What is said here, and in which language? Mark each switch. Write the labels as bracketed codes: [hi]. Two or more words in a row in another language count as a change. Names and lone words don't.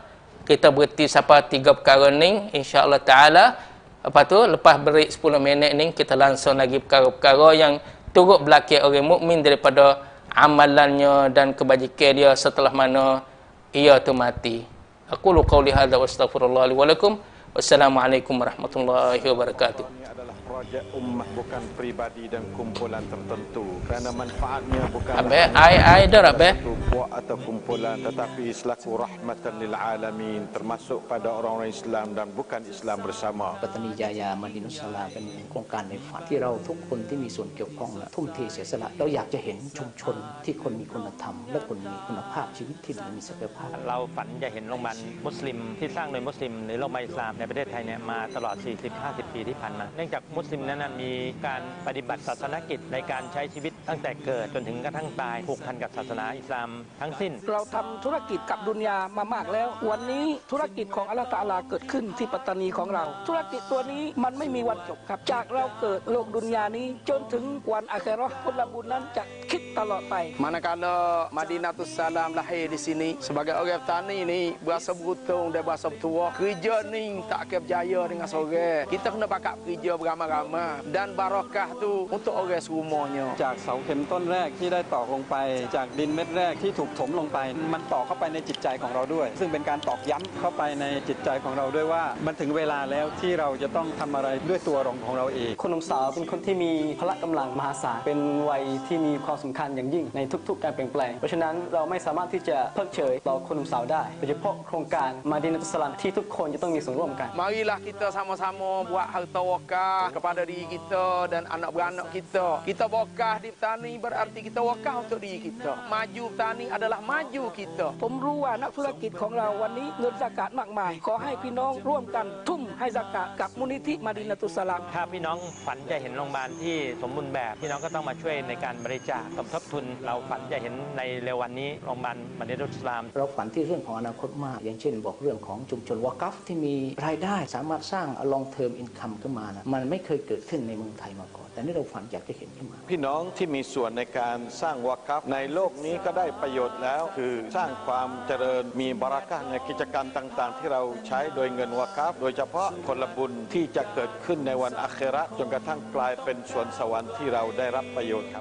[ms] Kita berhenti sampai 3 perkara ni [ar] إن شاء الله تعالى. [ms] Lepas tu lepas break 10 minit ni kita langsung lagi perkara-perkara yang turut berlaku orang mukmin daripada amalannya dan kebajikan dia setelah mana ia tu mati. [ar] أقول قولي هذا وأستغفر الله لي ولكم. والسلام عليكم ورحمة الله وبركاته. [ms] Projek ummah bukan pribadi dan kumpulan tertentu, kerana manfaatnya bukan satu puak atau kumpulan, tetapi selaku [ar] رحمة للعالمين, [ms] termasuk pada orang-orang Islam dan bukan Islam bersama. [th] ปัตตานียายามดินุสลาเป็นโครงการในฝันที่เราทุกคนที่มีส่วนเกี่ยวข้องและทุ่มเทเสียสละเราอยากจะเห็นชุมชนที่คนมีคุณธรรมและคนมีคุณภาพชีวิตที่มีศักยภาพ เราฝันจะเห็นโรงพยาบาลมุสลิมที่สร้างโดยมุสลิมหรือโรงพยาบาลอิสลามในประเทศไทยเนี่ยมาตลอด 40-50 ปีที่ผ่านมาเนื่องจากมุสลิมนั้นมีการปฏิบัติศาสนกิจในการใช้ชีวิตตั้งแต่เกิดจนถึงกระทั่งตายผูกพันกับศาสนาอิสลามทั้งทั้งสิ้น เราทำธุรกิจกับดุนยามามากแล้ววันนี้ธุรกิจของอัลเลาะห์ตะอาลาเกิดขึ้นที่ปัตตานีของเราธุรกิจตัวนี้มันไม่มีวันจบครับจากเราเกิดโลกดุนยานี้จนถึงวันอาคิเราะห์ผลบุญนั้นจะคิดตลอดไป [ms] Manakala Madinatus Salam lahir di sini sebagai orang petani ni berasa beruntung dan berasa bertuah. Kerja ni tak akan berjaya dengan seorang. Kita kena pakat kerja beramai-ramai dan barakah tu untuk orang semuanya. [th] จากเสาเข็มต้นแรกที่ได้ตอกลงไปจากดินเม็ดแรกที่ถูกถมลงไปมันตอกเข้าไปในจิตใจของเราด้วยซึ่งเป็นการตอกย้ำเข้าไปในจิตใจของเราด้วยว่ามันถึงเวลาแล้วที่เราจะต้องทำอะไรด้วยตัวของเราเองคนหนุ่มสาวเป็นคนที่มีพละกำลังมหาศาลเป็นวัยที่มีความสำคัญอย่างยิ่งในทุกๆการเปลี่ยนแปลงเพราะฉะนั้นเราไม่สามารถที่จะเพิกเฉยต่อคนหนุ่มสาวได้โดยเฉพาะโครงการมาดินัตุสลัมที่ทุกคนจะต้องมีส่วนร่วมกัน [ms] Marilah kita sama-sama buat harta wakaf kepada diri kita dan anak beranak kita. Kita wakaf di petani berarti kita wakaf untuk diri kita. Maju petani adalah maju kita. [th] ผมรู้ว่านักธุรกิจของเราวันนี้เงินซะกาตมากมายขอให้พี่น้องร่วมกันทุ่มให้ซะกาตกับมูลนิธิมาดินัตุสลัม ถ้าพี่น้องฝันจะเห็นโรงพยาบาลที่สมบูรณ์แบบพี่น้องก็ต้องมาช่วยในการบริจาคสมทบทุนเราฝันจะเห็นในเร็ววันนี้โรงพยาบาลมาดินัตุสลาม เราฝันที่เรื่องของอนาคตมากอย่างเช่นบอกเรื่องของชุมชนวะกัฟที่มีรายได้สามารถสร้าง [en] long term income [th] ขึ้นมานะมันไม่เคยเกิดขึ้นในเมืองไทยมาก่อนแต่นี่เราฝันอยากจะเห็นขึ้นมา พี่น้องที่มีส่วนในการสร้างวะกัฟในโลกนี้ก็ได้ประโยชน์แล้วคือสร้างความเจริญมีบารักะห์ในกิจการต่างๆที่เราใช้โดยเงินวะกัฟโดยเฉพาะผลบุญที่จะเกิดขึ้นในวันอาคิเราะห์จนกระทั่งกลายเป็นสวนสวรรค์ที่เราได้รับประโยชน์ครับ